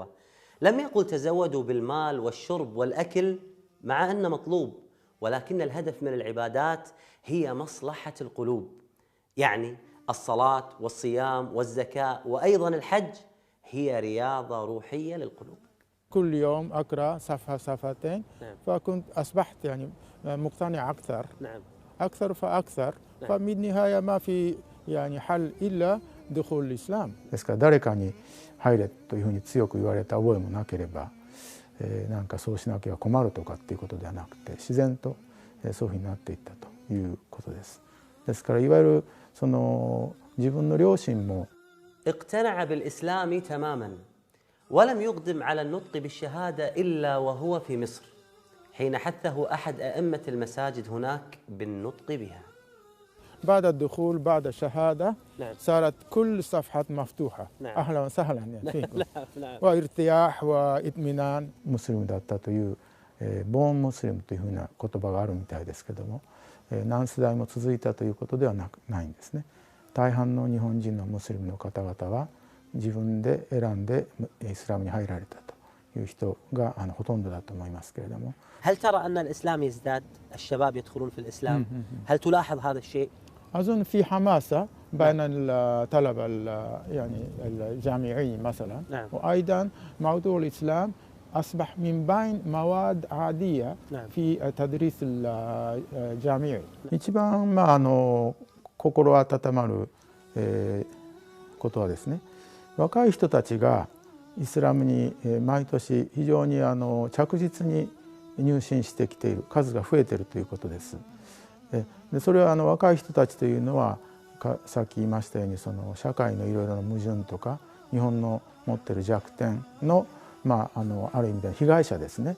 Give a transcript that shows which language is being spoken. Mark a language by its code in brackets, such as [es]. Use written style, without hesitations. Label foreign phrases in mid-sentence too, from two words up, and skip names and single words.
[ar] لم يقل تزودوا بالمال والشرب والأكل مع أنه مطلوب، ولكن الهدف من العبادات هي مصلحة القلوب، يعني الصلاة والصيام والزكاة وأيضا الحج هي رياضة روحية للقلوب. كل يوم أقرأ صفحة صفحتين. نعم. فكنت أصبحت يعني مقتنع أكثر. نعم. أكثر فأكثر. نعم. فبالنهاية ما في يعني حل إلا دخول الإسلام. [ja] ですから誰かに入れというふうに強く言われた覚えもなければ、なんかそうしなきゃ困るとかっていうことではなくて、自然とそういうふうになっていったということです。ですからいわゆるその自分の両親も [ar] اقتنع بالإسلام تماما ولم يقدم على النطق بالشهادة إلا وهو في مصر حين حثه أحد أئمة المساجد هناك بالنطق بها. بعد الدخول بعد الشهادة نعم. صارت كل صفحات مفتوحة. نعم. أهلا وسهلا يعني فيكم. نعم. وارتياح واطمئنان. [ja] ムスリムだったという、ボーンムスリムというふうな言葉があるみたいですけども、何世代も続いたということではないんですね。大半の日本人のムスリムの方々は自分で選んでイスラムに入られたという人がほとんどだと思いますけれども。 [ar] هل ترى أن الإسلام يزداد؟ الشباب يدخلون في الإسلام؟ هل تلاحظ هذا الشيء؟ أظن في حماسة بين الطلبة يعني الجامعيين مثلا. نعم. وأيضا موضوع الإسلام أصبح من بين مواد عادية. نعم. في التدريس الجامعي. [ja] 一番心温まる、ことはですね、若い人たちがイスラムに、毎年非常に着実に入信してきている数が増えているということです。でそれは若い人たちというのはさっき言いましたようにその社会のいろいろな矛盾とか日本の持っている弱点の、ある意味では被害者ですね。